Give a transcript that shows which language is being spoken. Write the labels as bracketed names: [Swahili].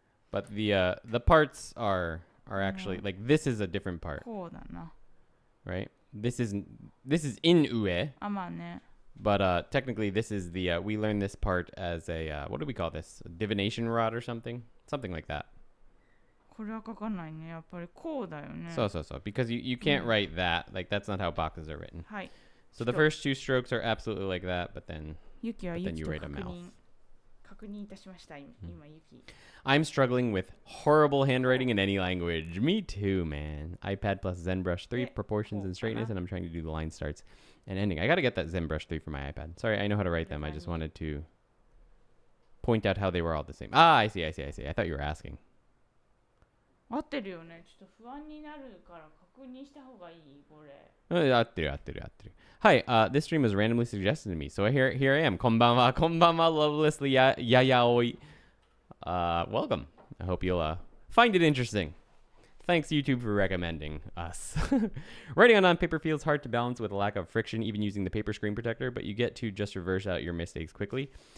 [English] But the parts are actually like this is a different part. [Japanese] こうだな。 [English] Right? This is in ue. [Japanese] あ、まあね。 [English] But technically this is the we learned this part as a what do we call this? A divination rod or something? Something like that. [Japanese] これは書かないね。やっぱりこうだよね。 [English] So because you can't write that. Like that's not how boxes are written. [Japanese] はい。 [English] So the first two strokes are absolutely like that, but then [Japanese] ユキはユキ [English] you [Japanese] と [English] write a mouth. [Japanese] 確認いたしました。今ユキ。 [English] I'm struggling with horrible handwriting in any language. Me too, man. iPad plus ZenBrush 3 proportions and straightness, and I'm trying to do the line starts and ending. I got to get that ZenBrush 3 for my iPad. Sorry, I know how to write them. I just wanted to point out how they were all the same. Ah, I see. I thought you were asking. [Japanese] 合ってるよね。ちょっと不安になるから確認した方がいいこれ。合ってる。 [English] Hi, this stream was randomly suggested to me, so here I am. [Japanese] こんばんは lovelessly yayaoi. [English] Welcome. I hope you'll find it interesting. Thanks YouTube for recommending us. Writing on non-paper feels hard to balance with a lack of friction, even using the paper screen protector, but you get to just reverse out your mistakes quickly.